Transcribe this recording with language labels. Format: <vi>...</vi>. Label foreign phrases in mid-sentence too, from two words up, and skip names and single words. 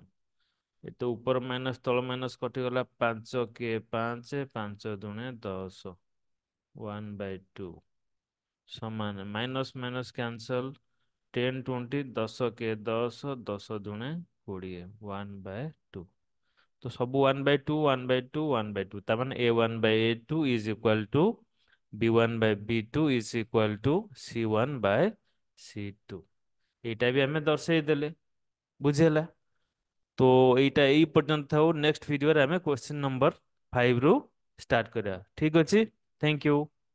<or>ଏ ତ ଉପର ମାଇନସ ତଳ ମାଇନସ କଟିଗଲା। 5 କେ 5, 5 ଦୁଣେ 10, 1/2 ସମାନ।</or> <en>minus minus cancel.</en> <or>10 20, 10 କେ 10, 10 ଦୁଣେ 20, 1/2। ତ ସବ 1/2 1/2 1/2 ତାର ମାନେ a1/a2</or> <en>is equal to</en> <or>b1/b2</or> <en>is equal to</en> <or>c1/c2। এইটা ବି ଆମେ ଦର୍ଶେଇ ଦେଲେ। ବୁଝିହେଲା? ତ এইটা এই ପର୍ଯ୍ୟନ୍ତ ଥାଉ। ନେକ୍ସଟ ଭିଡିଓରେ ଆମେ</or> <en>question number</en> <or>5 ରୁ ଷ୍ଟାର୍ଟ କରିବା। ଠିକ ଅଛି,</or> <en>thank you.</en>